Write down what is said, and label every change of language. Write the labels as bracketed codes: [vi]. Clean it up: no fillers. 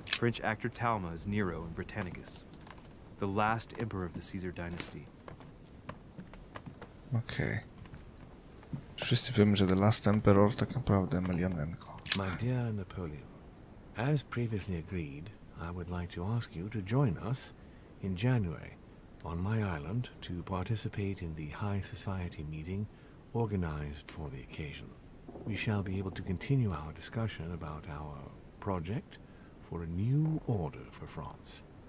[en] French actor Talma as Nero in Britannicus. The last emperor of the Caesar dynasty. [pl] Okej. Wszyscy wiemy, że The Last Emperor tak naprawdę Emelianenko. [en] My dear Napoleon, as previously agreed, I would like to ask you to join us in January on my island to participate in the High Society meeting organized for the occasion. We shall be able to continue our discussion about our project for a new order for France.